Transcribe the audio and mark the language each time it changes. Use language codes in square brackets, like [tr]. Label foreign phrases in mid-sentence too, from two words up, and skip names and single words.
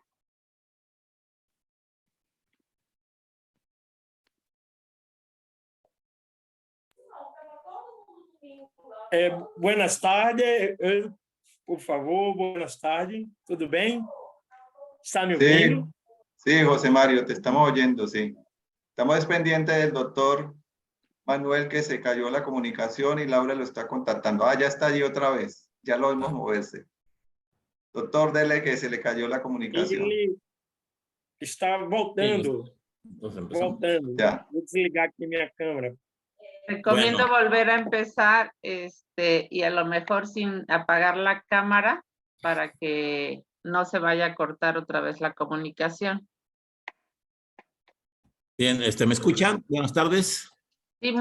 [es] Buenas tardes, por favor, buenas tardes. [pt] ¿Tudo bem? ¿Está me ouvindo? [es] Sí, José Mario, te estamos oyendo, sí. Estamos pendientes del doctor Manuel, que se cayó la comunicación y Laura lo está contactando. Ah, ya está allí otra vez. Ya lo vimos moverse. Doctor, dele que se le cayó la comunicación. [pt] Ele está voltando. [es] Entonces empezamos. [pt] Voltando. [es] Ya. [pt] Vou desligar aqui minha câmera. [es] Recomiendo Bueno. volver a empezar y a lo mejor sin apagar la cámara para que no se vaya a cortar otra vez la comunicación. Bien, ¿me escuchan? Buenas tardes. Sí, muy